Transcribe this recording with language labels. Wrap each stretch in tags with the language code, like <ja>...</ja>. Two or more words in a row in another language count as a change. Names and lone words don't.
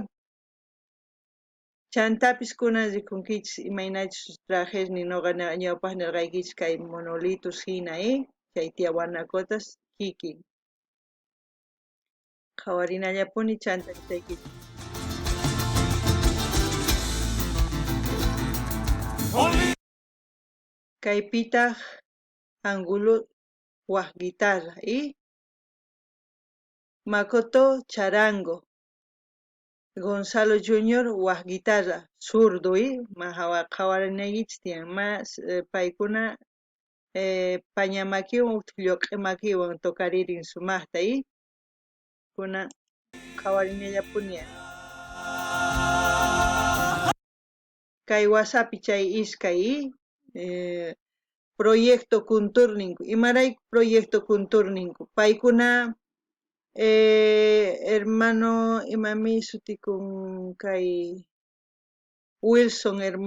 <qu>Chantapis kunan rikunkichis imaynachus trajesni noqa ñawpaq nirqaykichis kay monolitos hina chay tiawanakotas kikin. Qhawarinallapuni chantarisaykichis. Kaypitaq Angulo waq guitarra y Makoto charango. Gonzalo Junior waq</qu> <es>guitarra zurdo</es> <qu>y qhawarinaykichis tiyan mas paykuna pañamakiwan utaq lluq'imakiwan tokaririn sumaqta y kunan qhawarinallapuni. Kay wasapi chay iskay proyecto kunturningu imarayku proyecto kunturningu paykuna hermano imami sutikun kay Wilson</qu>